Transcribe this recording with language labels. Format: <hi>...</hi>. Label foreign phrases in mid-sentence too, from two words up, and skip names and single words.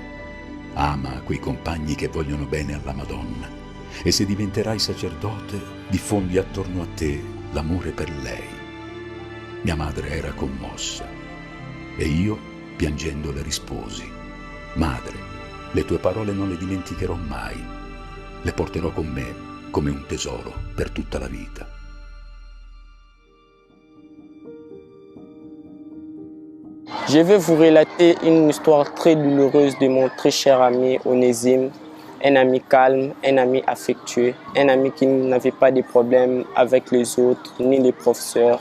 <it>Ama quei compagni che vogliono bene alla Madonna e se diventerai sacerdote diffondi attorno a te l'amore per lei. Mia madre era commossa e io, piangendo, le risposi: Madre, le tue parole non le dimenticherò mai. Le porterò con me come un tesoro per tutta la vita.</it> <fr>Je vais vous relater une histoire très douloureuse de mon très cher ami Onésime, un ami calme, un ami affectueux, un ami qui n'avait pas de problèmes avec les autres ni les professeurs.</fr>